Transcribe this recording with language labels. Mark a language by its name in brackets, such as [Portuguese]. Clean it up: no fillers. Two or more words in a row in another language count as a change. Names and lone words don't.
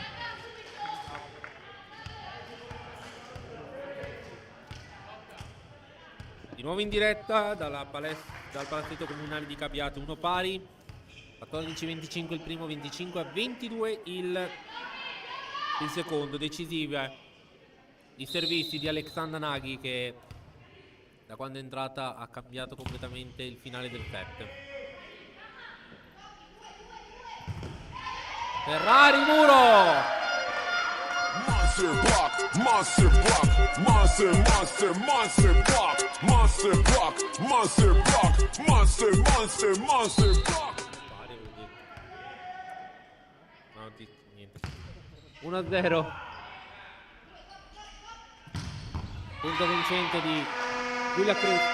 [Italian] Di nuovo in diretta dal palazzetto comunale di Cabiate, 1 pari, 14-25 il primo, 25-22 il secondo. Decisiva i servizi di Alexandra Naghi, che da quando è entrata ha cambiato completamente il finale del set. Ferrari, muro! [English] Monster block, monster block, monster, monster, monster block, monster block, monster block, monster, monster, monster block. [Italian] No, niente. 1-0. Punto vincente di Giulia Crespi.